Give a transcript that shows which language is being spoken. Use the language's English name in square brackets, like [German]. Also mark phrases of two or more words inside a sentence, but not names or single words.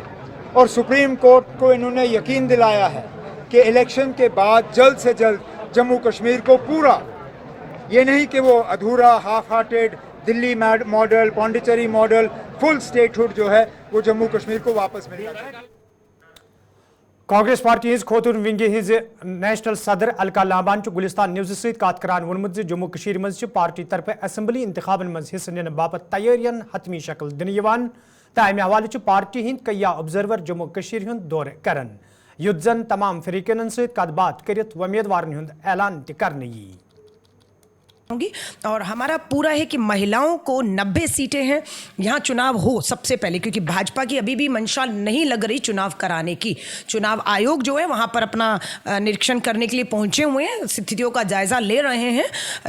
[Hindi] और सुप्रीम कोर्ट को इन्होंने यकीन दिलाया है कि इलेक्शन के बाद जल्द से जल्द जम्मू कश्मीर को पूरा, ये नहीं कि वो अधूरा [English] half hearted Delhi model, Pondicherry model, full statehood [Hindi] जो है वो जम्मू कश्मीर को वापस मिल जाए। [Kashmiri] कांग्रेस पार्टी हज खोतून विंग हज नेशनल सदर अलका लांबान गुलिस्तान न्यूज़ सत कत करान वोनमुत जम्मू कश्मीर मज पार्टी तरफ असम्बली इंतखाबन मज हिस्सा निन बापत तैयारियन हतमी शक्ल दिन तो अमे हवाले पार्टी हिंद कया ऑब्जर्वर जम्मू कश्मीर हुंद दौर करन युत जन तमाम फरीकन सत कत बात करित उम्मीदवारन हुंद ऐलान त करन यी। [Hindi] और हमारा पूरा है कि महिलाओं को 90 सीटें हैं यहाँ चुनाव हो सबसे पहले, क्योंकि भाजपा की अभी भी मंशा नहीं लग रही चुनाव कराने की। चुनाव आयोग जो है वहाँ पर अपना निरीक्षण करने के लिए पहुँचे हुए हैं, स्थितियों का जायजा ले रहे हैं।